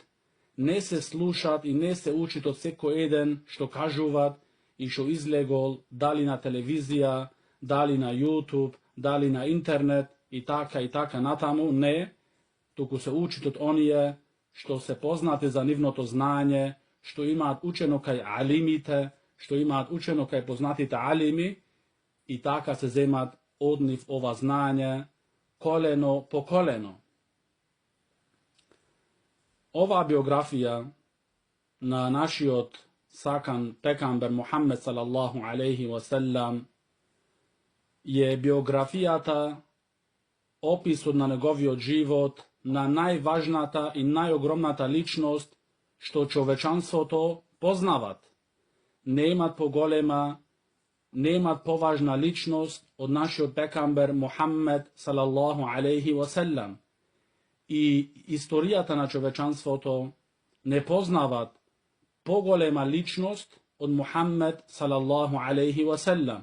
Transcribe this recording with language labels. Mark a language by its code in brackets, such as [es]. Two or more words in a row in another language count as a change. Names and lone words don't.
[mk] Не се слушат и не се учит од секо еден што кажуват и што излегол, да ли на телевизија, да ли на YouTube, да ли на интернет и така натаму, не, туку се учит од оније што се познате за нивно то знање, што имат учено кај алимите, што имат учено кај познатите алими и така се земат однив ова знање, колено по колено. Ова биографија на наши од сакан пекамбер Мухаммед [ar] صلى الله عليه وسلم [mk] је биографијата опису на његовио живот на најважната и најогромната личност што човечанството познават. Немат поголема, немат поважна личност од нашиот пекамбер Мухаммед [ar] صلى الله عليه وسلم. [mk] И историјата на човечанството не познават поголема личност од Мухаммед [ar] صلى الله عليه وسلم.